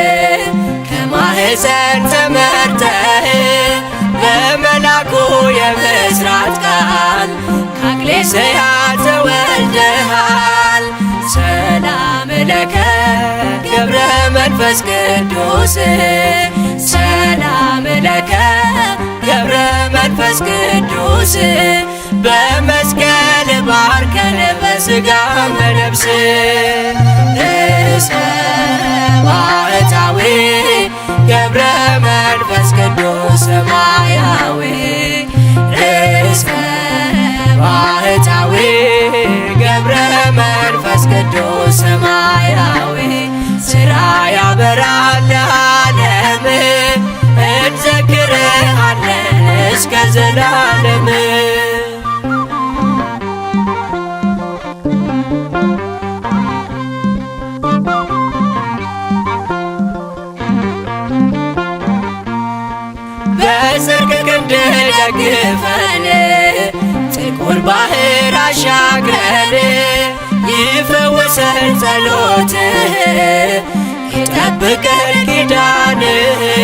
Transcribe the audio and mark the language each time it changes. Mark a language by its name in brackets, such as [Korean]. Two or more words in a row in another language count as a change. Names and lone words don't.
[Amharic] ከማኅፀን ተመርተህ በመልአኩ የምሥራት ቃል ከአክሌስያ ተወልደሃል። [Geez] ሰላም ለከ [Amharic] ገብረ መንፈስ ቅዱስ [Geez] ሰላም ለከ [Amharic] ገብረ መንፈስ ቅዱስ በመስቀል ባርከን በሥጋም በነፍስ ርእሰ ባህታዊ ገብረ መንፈስ ቅዱስ ሰማያዊ ርእሰ ባህታዊ ገብረ መንፈስ ቅዱስ ሰማያዊ ሥራ ያበራል ለዓለም እንዘክርሃለን እስከ ዘላለም። በጽድቅ ክንድህ ደግፈን ጥቁር ባሕር አሻግረን ይፈውሰን ጸሎትህ ይጠብቀን ኪዳንህ።